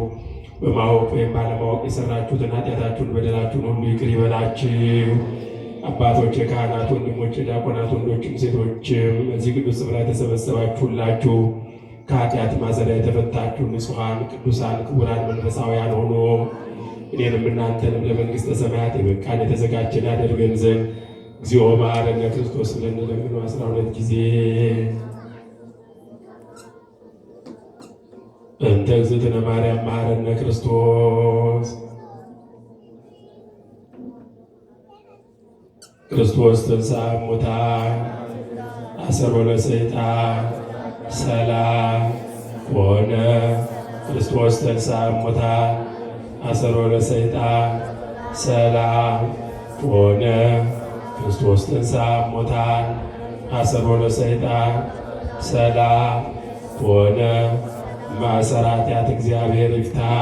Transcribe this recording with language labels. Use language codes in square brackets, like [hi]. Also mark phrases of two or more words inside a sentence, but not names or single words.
[am] በማወቅ ወይም ባለማወቅ የሰራችሁትን ኃጢአታችሁን በደላችሁን ሁሉ ይቅር ይበላችሁ። አባቶች፣ የካህናት ወንድሞች፣ ዲያቆናት ወንዶችም ሴቶችም እዚህ ቅዱስ ስፍራ የተሰበሰባችሁላችሁ ከኃጢአት ማሰሪያ የተፈታችሁ ንጹሐን ቅዱሳን ክቡራን መንፈሳውያን ሆኖ እኔንም እናንተንም ለመንግሥተ ሰማያት የበቃን የተዘጋጀን ያደርገን ዘንድ [gez] እግዚኦ መሐረነ ክርስቶስ [am] ብለን እንለምነው 12 ጊዜ። [gez] እንተ እግዝእትነ ማርያም መሐረነ ክርስቶስ። ክርስቶስ ተንሥአ እሙታን አሰሮ ለሰይጣን ሰላም ኮነ። ክርስቶስ ተንሥአ እሙታን አሰሮ ለሰይጣን ሰላም ኮነ። ክርስቶስ ተንሥአ እሙታን አሰሮ ለሰይጣን ሰላም ኮነ። [am] ማእሰረ ኃጢአት እግዚአብሔር ይፍታ።